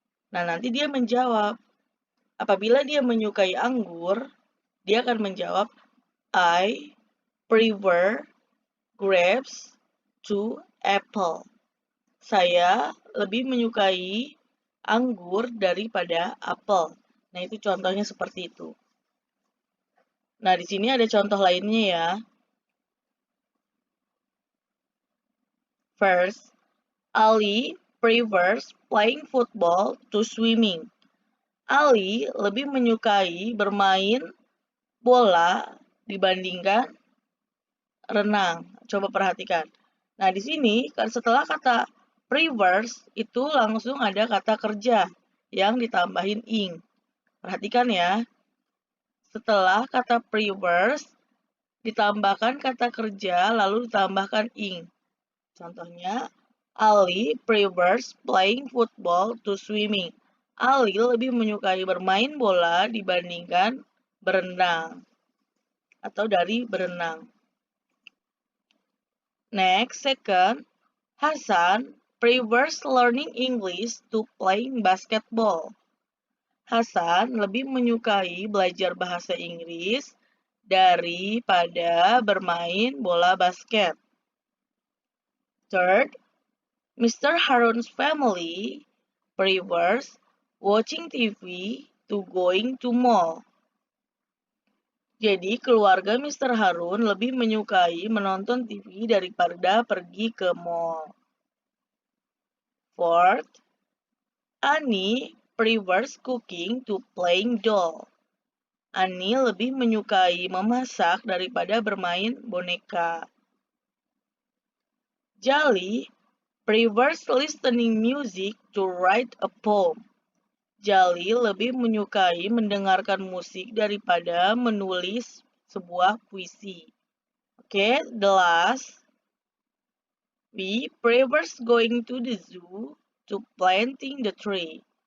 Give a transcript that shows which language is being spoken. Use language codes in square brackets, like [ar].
[id] Nah, nanti dia menjawab. Apabila dia menyukai anggur, dia akan menjawab, [en] I prefer grapes to apple. [id] Saya lebih menyukai anggur daripada apel. Nah, itu contohnya seperti itu. Nah, di sini ada contoh lainnya ya. [en] First, Ali prefers playing football to swimming. [id] Ali lebih menyukai bermain bola dibandingkan renang. Coba perhatikan. Nah, di sini setelah kata prefers itu langsung ada kata kerja yang ditambahin ing. Perhatikan ya. Setelah kata prefers ditambahkan kata kerja lalu ditambahkan ing. Contohnya, [en] Ali prefers playing football to swimming. [id] Ali lebih menyukai bermain bola dibandingkan berenang atau dari berenang. [en] Next, second, Hasan prefers learning English to playing basketball. [id] Hasan lebih menyukai belajar bahasa Inggris daripada bermain bola basket. [en] Third, Mr. Harun's family prefers watching TV to going to mall. [id] Jadi keluarga Mr. Harun lebih menyukai menonton TV daripada pergi ke mall. [en] Fourth, Annie prefers cooking to playing doll. [id] Annie lebih menyukai memasak daripada bermain boneka. [en] Jali prefers listening music to write a poem. [id] Jali lebih menyukai mendengarkan musik daripada menulis sebuah puisi. [en] Okay, the last. We prefers going to the zoo to planting the tree.